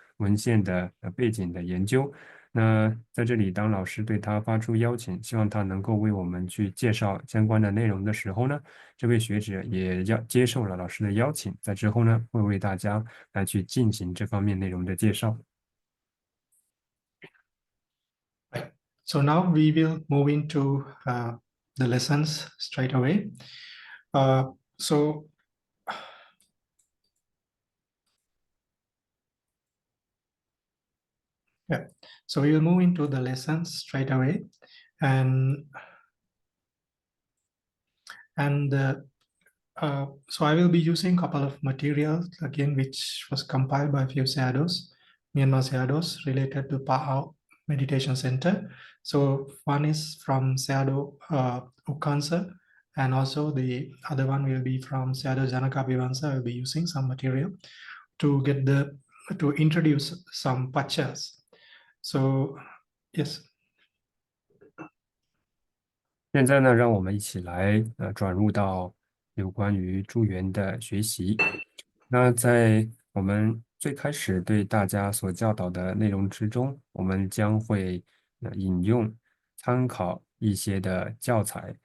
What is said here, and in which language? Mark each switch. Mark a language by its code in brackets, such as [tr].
[zh] 文献的背景的研究。那在这里，当老师对他发出邀请，希望他能够为我们去介绍相关的内容的时候呢，这位学者也接受了老师的邀请，在之后呢，会为大家来去进行这方面内容的介绍。 [en] Right. So now we will move into the lessons straight away. So yeah, so we will move into the lessons straight away, and and so I will be using a couple of materials again, which was compiled by a few shadows, Myanmar shadows related to Pa-Auk Meditation Center. So one is from Shadow Ukansa, and also the other one will be from Shadow Janaka Vivansa. I will be using some material to introduce some pachas. So yes. [zh] 现在呢，让我们一起来转入到有关于助缘的学习。那在我们最开始对大家所教导的内容之中，我们将会引用参考一些的教材。